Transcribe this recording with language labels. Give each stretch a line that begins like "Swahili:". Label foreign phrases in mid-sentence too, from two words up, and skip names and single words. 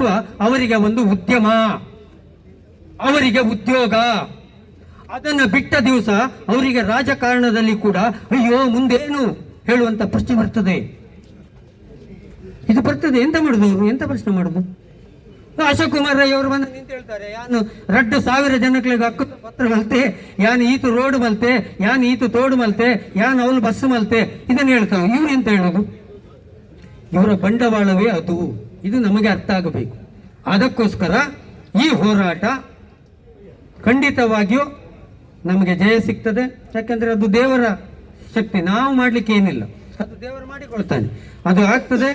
Kannada: ಅವರಿಗೆ ಒಂದು ಉದ್ಯಮ, ಅವರಿಗೆ ಉದ್ಯೋಗ. ಅದನ್ನು ಬಿಟ್ಟ ದಿವಸ ಅವರಿಗೆ ರಾಜಕಾರಣದಲ್ಲಿ ಕೂಡ ಅಯ್ಯೋ ಮುಂದೇನು ಹೇಳುವಂತ ಪ್ರಶ್ನೆ ಬರ್ತದೆ. ಇದು ಬರ್ತದೆ. ಎಂತ ಮಾಡುದು ಅವರು? ಎಂತ ಪ್ರಶ್ನೆ ಮಾಡುದು? ಅಶೋಕ್ ಕುಮಾರ್ ರೈ ಅವರು ಬಂದು ನಿಂತು ಹೇಳ್ತಾರೆ,
Tulu: ಯಾನು 2,000 ಜನಗಳಿಗೆ ಹಕ್ಕು ಪತ್ರ ಮಲ್ತೆ, ಯಾನ್ ಈತು ರೋಡ್ ಮಲ್ತೆ, ಯಾನ್ ಈತು ತೋಡು ಮಲ್ತೆ, ಯಾನ್ ಅವಳು ಬಸ್ ಮಲ್ತೆ,
Kannada: ಇದನ್ನು ಹೇಳ್ತಾವೆ. ಇವ್ರು ಎಂತ ಹೇಳೋದು? ಇವರ ಬಂಡವಾಳವೇ ಅದು. ಇದು ನಮಗೆ ಅರ್ಥ ಆಗಬೇಕು. ಅದಕ್ಕೋಸ್ಕರ ಈ ಹೋರಾಟ ಖಂಡಿತವಾಗಿಯೂ ನಮಗೆ ಜಯ ಸಿಗ್ತದೆ. ಯಾಕಂದ್ರೆ ಅದು ದೇವರ ಶಕ್ತಿ, ನಾವು ಮಾಡ್ಲಿಕ್ಕೆ ಏನಿಲ್ಲ, ಅದು ದೇವರು ಮಾಡಿಕೊಳ್ತಾನೆ, ಅದು ಆಗ್ತದೆ.